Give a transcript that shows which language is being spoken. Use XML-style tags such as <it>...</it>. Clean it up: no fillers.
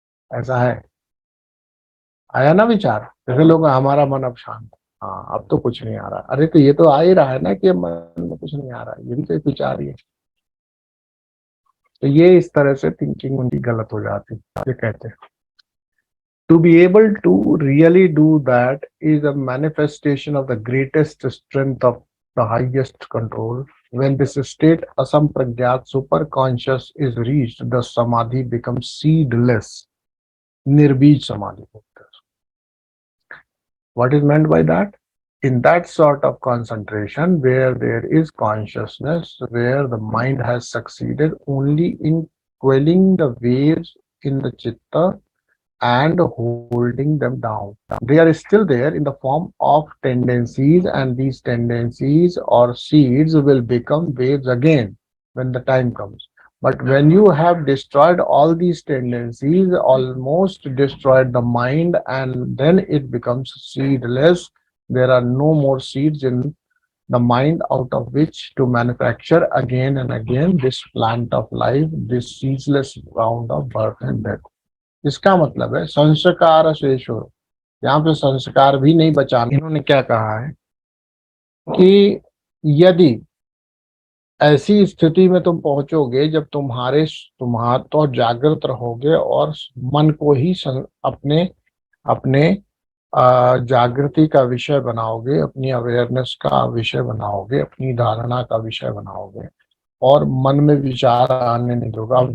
<hi>ऐसा है, आया ना विचार, जैसे लोग हमारा मन अब शांत है, हाँ अब तो कुछ नहीं आ रहा, अरे तो ये तो आ ही रहा है ना कि मन में कुछ नहीं आ रहा है, ये भी तो एक विचार ही है। तो ये इस तरह से थिंकिंग उनकी गलत हो जाती है, ये कहते हैं।</hi> <en>To be able to really do that is a manifestation of the greatest strength of the highest control. When this state asampragyat superconscious is reached, the samadhi becomes seedless, nirbij samadhi. What is meant by that? In that sort of concentration where there is consciousness, where the mind has succeeded only in quelling the waves in the chitta and holding them down. They are still there in the form of tendencies, and these tendencies or seeds will become waves again when the time comes. But when you have destroyed all these tendencies, almost destroyed the mind, and then it becomes seedless, there are no more seeds in the mind out of which to manufacture again and again this plant of life, this ceaseless round of birth and death.</en> <hi>इसका मतलब है संस्कार शेषो, यहाँ पे संस्कार भी नहीं बचाना। इन्होंने क्या कहा है कि यदि ऐसी स्थिति में तुम पहुंचोगे जब तुम्हारा तो जागृत रहोगे और मन को ही अपने अपने जागृति का विषय बनाओगे, अपनी अवेयरनेस का विषय बनाओगे, अपनी धारणा का विषय बनाओगे, और मन में विचार आने नहीं दोगे।</hi>